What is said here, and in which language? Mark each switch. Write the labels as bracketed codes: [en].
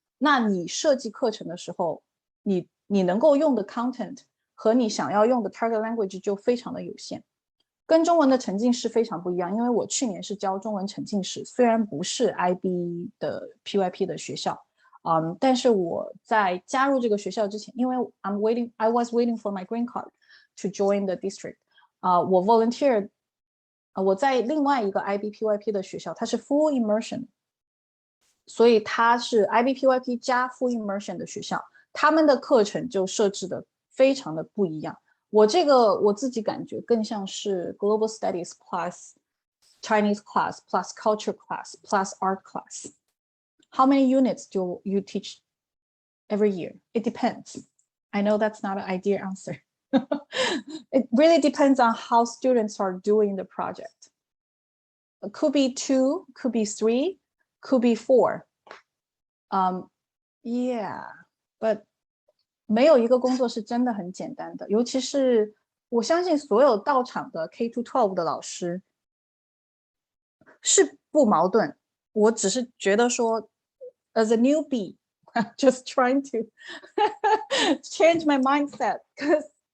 [zh] 那你设计课程的时候，你能够用的 content 和你想要用的 target language 就非常的有限，跟中文的沉浸式非常不一样。因为我去年是教中文沉浸式，虽然不是 IB 的 PYP 的学校，但是我在加入这个学校之前，因为 [en] I was waiting for my green card to join the district， [zh] 我 volunteer，我在另外一个 IB PYP 的学校，它是 full immersion， 所以它是 IB PYP 加 full immersion 的学校，他们的课程就设置的非常的不一样。我这个我自己感觉更像是 [en] Global Studies plus Chinese class plus culture class plus art class. How many units do you teach every year? It depends. I know that's not an ideal answer. It really depends on how students are doing the project. It could be 2, could be 3, could be 4. Yeah, but [zh] 没有一个工作是真的很简单的，尤其是我相信所有到场的 K-12 的老师是不矛盾，我只是觉得说 [en] as a newbie I'm just trying to change my mindset because